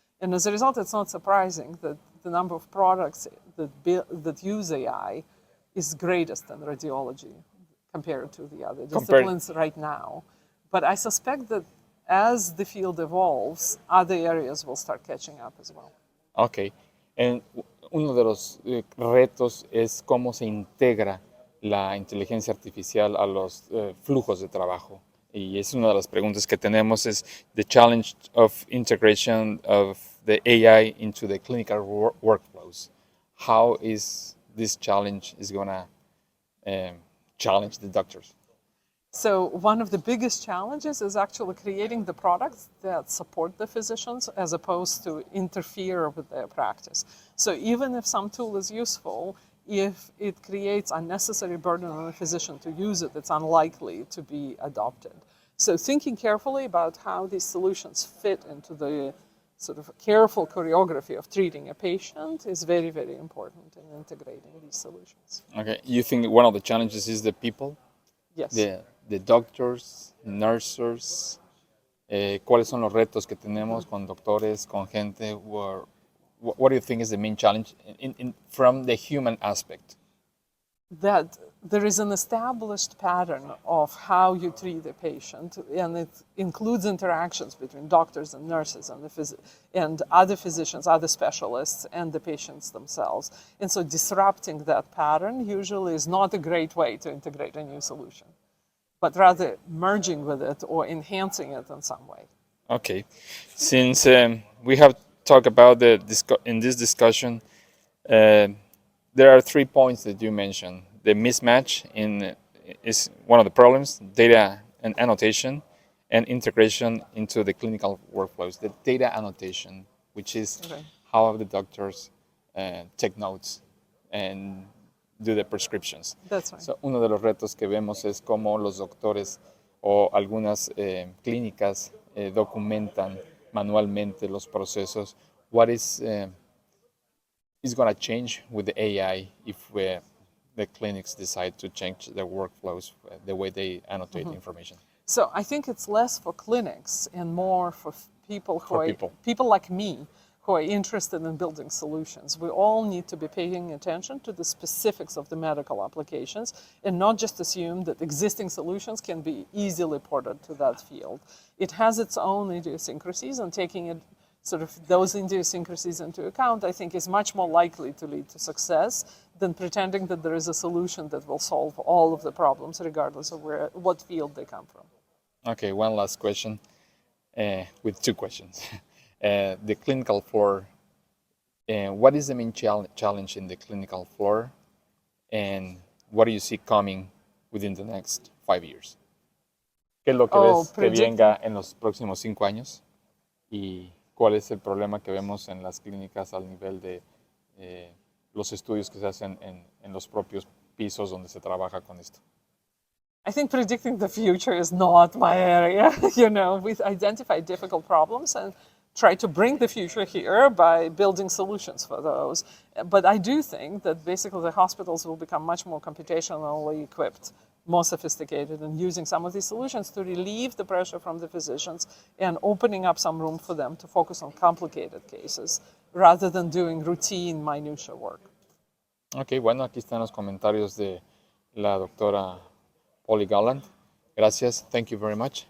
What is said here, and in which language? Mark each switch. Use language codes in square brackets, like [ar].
[en] And as a result, it's not surprising that the number of products that use AI is greatest in radiology compared to the other disciplines right now. But I suspect that as the field evolves, other areas will start catching up as well. Ok. [es] Uno de los retos es cómo se integra la inteligencia artificial a los flujos de trabajo. Y es una de las preguntas que tenemos, es [en] the challenge of integration of the AI into the clinical workflows. How is this challenge is going to challenge the doctors? So one of the biggest challenges is actually creating the products that support the physicians as opposed to interfere with their practice. So even if some tool is useful, if it creates unnecessary burden on the physician to use it, it's unlikely to be adopted. So thinking carefully about how these solutions fit into the sort of careful choreography of treating a patient is very, very important in integrating these solutions. Okay, you think one of the challenges is the people? Yes. The doctors, nurses, [es] ¿cuáles son los retos que tenemos con doctores, con gente? [en] What do you think is the main challenge from the human aspect? That there is an established pattern of how you treat a patient, and it includes interactions between doctors and nurses and other physicians, other specialists, and the patients themselves. And so disrupting that pattern usually is not a great way to integrate a new solution, but rather merging with it or enhancing it in some way. Okay. Since we have talked about in this discussion, there are 3 points that you mentioned. The mismatch is one of the problems, data and annotation, and integration into the clinical workflows. The data annotation, which is how the doctors take notes and do the prescriptions. That's right. [es] So, uno de los retos que vemos es cómo los doctores o algunas clínicas documentan manualmente los procesos. [en] What is going to change with the AI if the clinics decide to change their workflows, the way they annotate information? So I think it's less for clinics and more for people people like me who are interested in building solutions. We all need to be paying attention to the specifics of the medical applications and not just assume that existing solutions can be easily ported to that field. It has its own idiosyncrasies, and taking it sort of those idiosyncrasies into account, I think, is much more likely to lead to success than pretending that there is a solution that will solve all of the problems, regardless of what field they come from. Okay, one last question, with 2 questions. The clinical floor, what is the main challenge in the clinical floor, and what do you see coming within the next 5 years? [es] ¿Qué es lo que ves que venga en los próximos 5 años? ¿Y cuál es el problema que vemos en las clínicas al nivel de los estudios que se hacen en los propios pisos donde se trabaja con esto? [en] I think predicting the future is not my area. We identify difficult problems and try to bring the future here by building solutions for those. But I do think that basically the hospitals will become much more computationally equipped, more sophisticated, and using some of these solutions to relieve the pressure from the physicians and opening up some room for them to focus on complicated cases rather than doing routine minutia work. [es] Ok, bueno, aquí están los comentarios de la doctora Polina Golland. Gracias, [en] thank you very much.